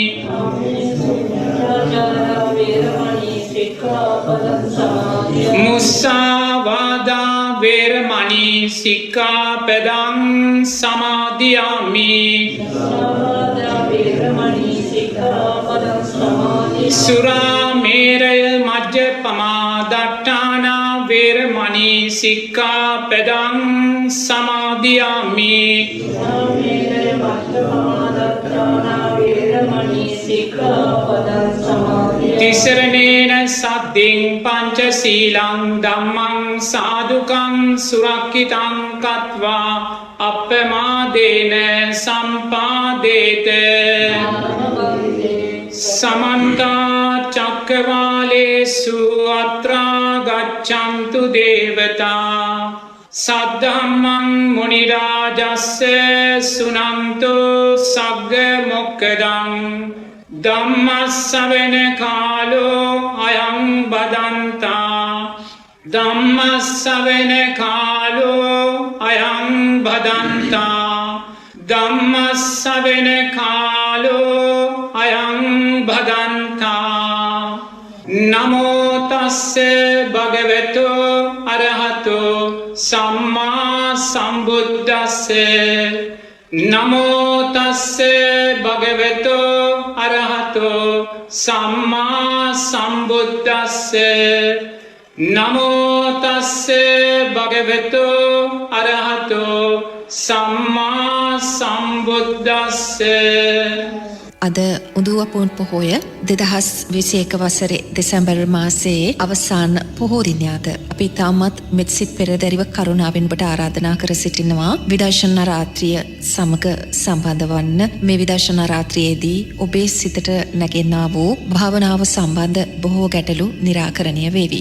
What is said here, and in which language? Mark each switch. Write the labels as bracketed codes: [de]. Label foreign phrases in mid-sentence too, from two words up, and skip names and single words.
[pi] මුසාවාදා වේරමණී සික්ඛාපදං සමාදියාමි සුරාමේරය මජ්ජපමා දට්ඨානා වේරමණී සික්ඛාපදං සමාදියාමි තිසරණේන සද්දින් පංචශීලං ධම්මං සාදුකං සුරක්ඛිතං කତ୍වා අප්පමාදේන සම්පාදේත සමන්ත චක්කවාලේසු අත්‍රා ගච්ඡන්තු දේවතා සද්ධම්මං මුනි රාජස්ස සුනන්තෝ සග්ග මොක්ඛදං ධම්මස්සවන කාලෝ අයං බදන්තා ධම්මස්සවන කාලෝ අයං බදන්තා ධම්මස්සවන කාලෝ අයං බදන්තා නමෝ තස්ස භගවතු අරහතෝ සම්මා සම්බුද්දස්ස නමෝ තස්ස භගවතු අරහතෝ සම්මා සම්බුද්දස්ස නමෝ තස්ස භගවතු අරහතෝ සම්මා සම්බුද්දස්ස. [si] අද උදුවපුන් පොහොය 2021 වසරේ දෙසැම්බර් මාසයේ අවසාන පොහෝ දිනයද අපි තාමත් මෙත්සිත පෙරදැරිව කරුණාවෙන් ඔබට ආරාධනා කර සිටිනවා විදර්ශනා රාත්‍රිය සමග සම්බන්ධ වන්න. මේ විදර්ශනා රාත්‍රියේදී ඔබේ සිතට නැගෙන්නා වූ භාවනාව සම්බන්ධ බොහෝ ගැටලු निराකරණය වේවි.